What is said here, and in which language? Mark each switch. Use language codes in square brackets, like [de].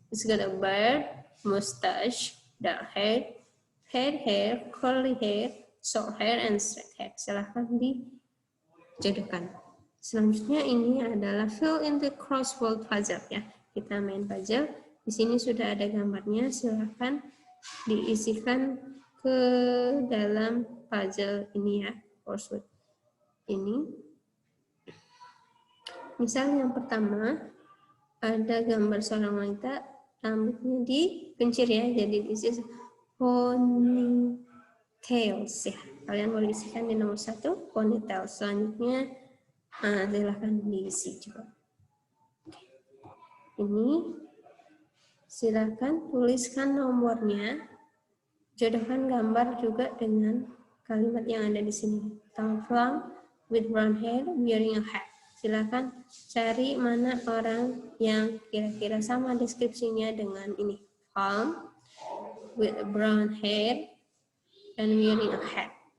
[en] He's got a beard, mustache, dark hair, fair hair, curly hair, short hair, and straight hair. [id] Silahkan dijodohkan. Selanjutnya ini adalah [en] fill in the crossword puzzle [id] ya. Kita main puzzle. Di sini sudah ada gambarnya. Silahkan diisikan ke dalam puzzle ini ya, crossword ini. Misal yang pertama ada gambar seorang wanita, rambutnya dikuncir ya. Jadi [en] this is ponytails [id] ya. Kalian boleh isikan di nomor 1 ponytail. Selanjutnya silahkan diisi juga. Ini silahkan tuliskan nomornya. Jodohkan gambar juga dengan kalimat yang ada di sini. [en] Tall with brown hair, wearing a hat. [id] Silahkan cari mana orang yang kira-kira sama deskripsinya dengan ini. [en] Tall with brown hair and wearing a hat.